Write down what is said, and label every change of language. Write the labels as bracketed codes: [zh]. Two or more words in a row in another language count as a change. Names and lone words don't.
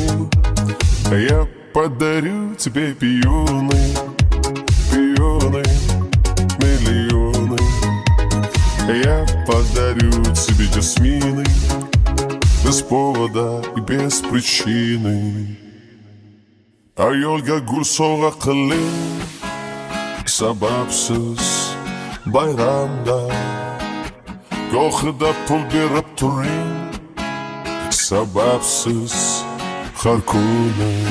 [ru] Я подарю тебе пионы, пионы, миллионы. Я подарю тебе жасмины без повода и без причины. [uz] Ayolga gul sovg'a qiling sababsiz bayramda. Gohida pul berib turing sababsiz har kuni.